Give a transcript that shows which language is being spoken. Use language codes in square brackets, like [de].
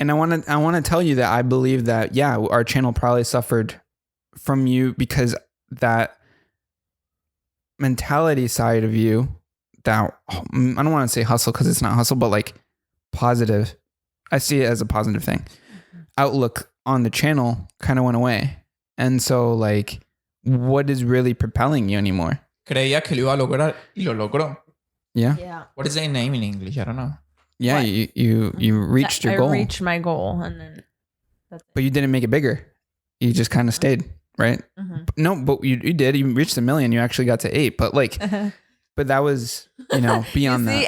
[en] And I want to tell you that I believe that, our channel probably suffered from you, because that mentality side of you, that I don't want to say hustle, because it's not hustle, but like positive. I see it as a positive thing. Outlook on the channel kind of went away. And so like, what is really propelling you anymore? [es] Creía que lo iba a lograr y lo logró. [en] Yeah. What is the name in English? I don't know. Yeah, you reached your goal. I reached my goal, and then but you didn't make it bigger. You just kind of stayed, right? Mm-hmm. No, but you did. You reached 1 million. You actually got to 8. But like, but that was beyond that.